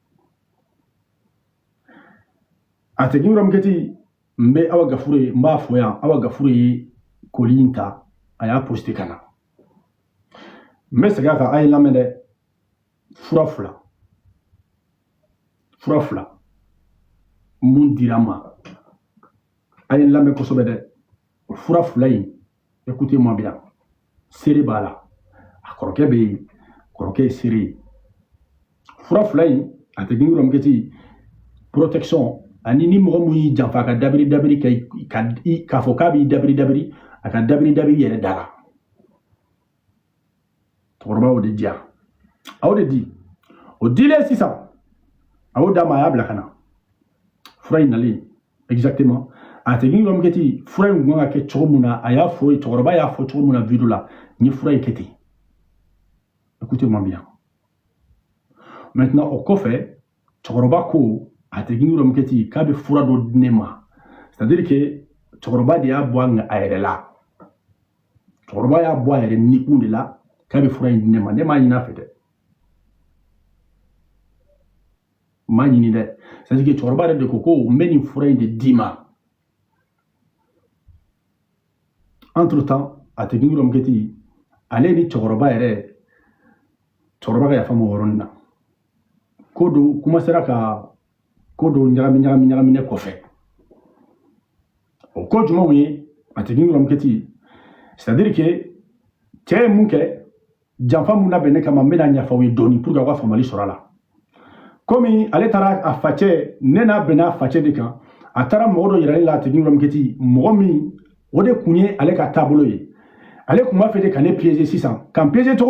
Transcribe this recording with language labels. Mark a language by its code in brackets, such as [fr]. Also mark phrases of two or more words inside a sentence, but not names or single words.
[bm] A tɛ yɔrɔ min kɛ ten n bɛ Awa Gafure ye n b'a fɔ yan Awa Gafure ye koli in ta a y'a poste ka na. N bɛ segin a kan a ye lamɛn dɛ fura fila mun dira n ma a ye lamɛn kosɛbɛ dɛ o fura fila in [fr] écoutez-moi bien [bm] seere b'a la a kɔrɔkɛ bɛ yen kɔrɔkɛ ye seere ye fura fila in a tɛ yɔrɔ min kɛ ten protection ani ni mɔgɔ mun y'i janfa ka dabiri k'a fɔ k'a b'i dabiri a ka dabiri yɛrɛ da la cɛkɔrɔba y'o de di yan a y'o de di o dilen sisan a y'o d'a ma a y'a bila ka na fura in nalen exactement a tɛ yɔrɔ min kɛ ten fura in kun kan ka kɛ cogo min na a y'a fɔ cɛkɔrɔba y'a fɔ cogo min na video la n ye fura in kɛ ten [fr] écoutez-moi bien maintenant [bm] o kɔfɛ cɛkɔrɔba ko a tɛ yɔrɔ min kɛ ten k'a bɛ fura dɔ di ne ma [fr] c'est-à-dire que [bm] cɛkɔrɔba de y'a bɔ a yɛrɛ la cɛkɔrɔba y'a bɔ a yɛrɛ nikun de la k'a bɛ fura in di ne ma ne m'a ɲini a fɛ dɛ n m'a ɲini dɛ [fr] c'est-à-dire que [bm] cɛkɔrɔba yɛrɛ de ko n bɛ nin fura in de d'i ma [fr] entre temps [bm] a tɛ yɔrɔ min kɛ ten ale ni cɛkɔrɔba ka yafa ma o yɔrɔnin na ko dɔ commencera ka ko dɔ ɲagami ne kɔfɛ o ko jumɛnw ye a tɛ yɔrɔ min kɛ ten [fr] c'est-à-dire que [bm] cɛ ye mun kɛ janfa mun labɛn ne kama n bɛna ɲɛfɔ aw ye dɔɔni [fr] pour que [bm] aw ka faamuyali sɔrɔ a la komi ale taara a facɛ ne n'a bɛnna a facɛ de kan a taara mɔgɔ dɔ yira ne la a tɛ yɔrɔ min kɛ ten mɔgɔ min o de kun ye ale ka taabolo ye ale kun b'a fɛ de ka ne piéger sisan ka n piéger cogo